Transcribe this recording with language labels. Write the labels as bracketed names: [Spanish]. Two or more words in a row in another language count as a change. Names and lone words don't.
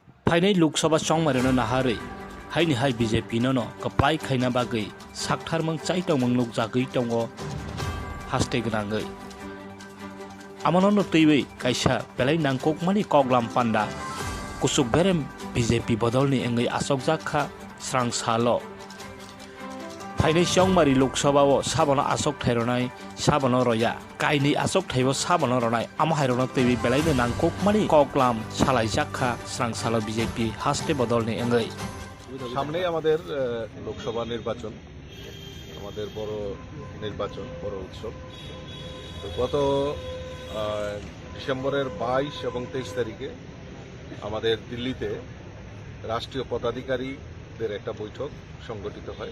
[Kok Borok] फाइनाय लोकसभा संमारिनो नाहारै हायनि हाय बीजेपी नो कप्लाय खायना बागै साकथारमों चाइटंमों नुक जागै दङ हास्ते गोनाङै आमानो तैबै कायसा बेलाय नांककमानि कगलाम पान्डा कुसुक बेरेम बीजेपी बदलनि एंगै आसक जाखा स्रां सालो फाइनाय संमारि लोकसभाओ साबनो आसक थायरनाय साबनो रया कायनि आसक थाइबो साबनो रनाय आमाहायरनो तैबै बेलायनो नांककमानि कगलाम सालाय जाखा स्रां सालो बीजेपी हास्ते बदलनि एंगै [Bangla] সামনে আমাদের লোকসভা নির্বাচন, আমাদের বড় নির্বাচন, বড় উৎসব। তো গত ডিসেম্বরের 22 এবং 23 তারিখে আমাদের দিল্লিতে রাষ্ট্রীয় পদাধিকারীদের একটা বৈঠক সংগঠিত হয়।